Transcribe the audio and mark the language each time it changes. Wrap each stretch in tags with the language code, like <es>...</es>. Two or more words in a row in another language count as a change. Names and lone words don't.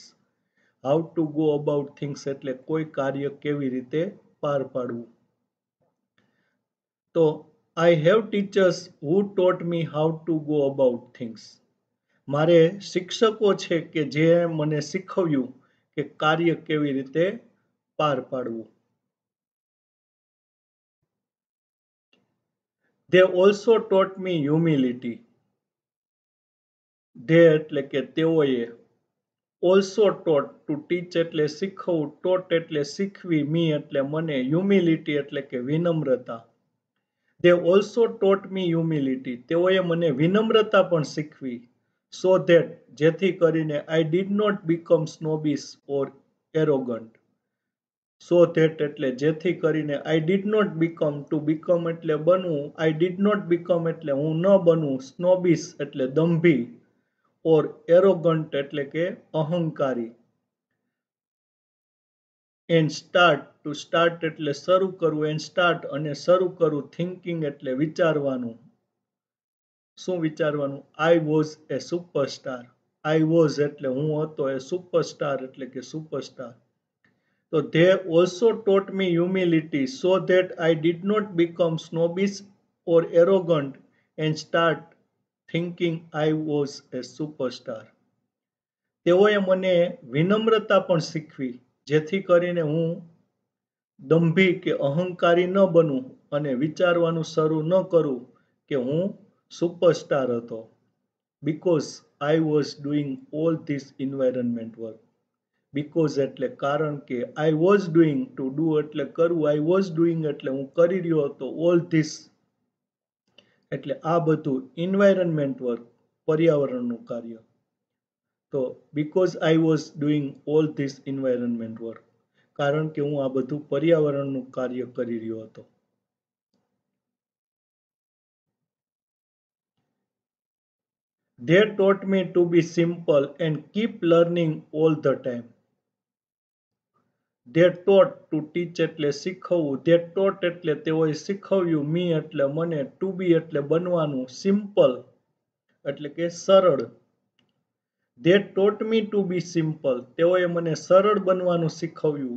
<en>how to go about things</en> <gu>એટલે કોઈ કાર્ય કેવી રીતે પાર પાડવું.</gu> <en>તો I have teachers who taught me how to go about things.</en> <gu>મારે શિક્ષકો છે કે જે મને શીખવ્યું કે કાર્ય કેવી રીતે પાર પાડવું.</gu> <en>They also taught me humility.</en> <gu>They એટલે કે તેઓએ</gu> <en>also taught to teach</en> <gu>એટલે શીખવવું ટોટ એટલે શીખવી મી એટલે મને હ્યુમિલિટી એટલે કે વિનમ્રતા.</gu> <en>They also taught me humility.</en> <gu>તેઓએ મને વિનમ્રતા પણ શીખવી.</gu> <en>So that</en> <gu>જેથી કરીને</gu> <en>I did not become snobbish or arrogant. So that</en> <gu>એટલે જેથી કરીને</gu> <en>I did not become to become</en> <gu>એટલે બનવું</gu> <en>I did not become</en> <gu>એટલે હું ન બનવું</gu> <en>સ્નોબિશ</en> <gu>એટલે દંભી</gu> <en>or arrogant</en> <gu>એટલે કે અહંકારી.</gu> <en>and start to start</en> <gu>એટલે શરૂ કરવું</gu> <en>and start</en> <gu>અને શરૂ કરવું થિંકિંગ એટલે વિચારવાનું. શું વિચારવાનું</gu> <en>I was a superstar. I was</en> <gu>એટલે હું હતો</gu> <en>a superstar</en> <gu>એટલે કે સુપરસ્ટાર.</gu> <en>So they also taught me humility so that I did not become snobbish or arrogant and start thinking I was a superstar.</en> <gu>તેઓએ મને વિનમ્રતા પણ શીખવી જેથી કરીને હું દંભી કે અહંકારી ન બનું અને વિચારવાનું શરૂ ન કરું કે હું સુપરસ્ટાર હતો.</gu> <en>Because I was doing all this environment work.</en> <gu>બીકોઝ એટલે કારણ કે</gu> <en>I was doing to do</en> <gu>એટલે કરવું</gu> <en>I was doing</en> <gu>એટલે હું કરી રહ્યો હતો</gu> <en>all this</en> <gu>એટલે આ બધું</gu> <en>environment work</en> <gu>પર્યાવરણનું કાર્ય. તો</gu> <en>because I was doing all this environment work</en> <gu>કારણ કે હું આ બધું પર્યાવરણનું કાર્ય કરી રહ્યો હતો.</gu> <en>They taught me to be simple and keep learning all the time. they taught to teach</en> <gu>એટલે શીખવવું,</gu> <en>they taught</en> <gu>એટલે તેઓએ શીખવ્યું, મી એટલે મને,</gu> <en>to be</en> <gu>એટલે બનવાનું, સિમ્પલ એટલે કે સરળ.</gu> <en>they taught me to be simple,</en> <gu>તેઓએ મને સરળ બનવાનું શીખવ્યું.</gu>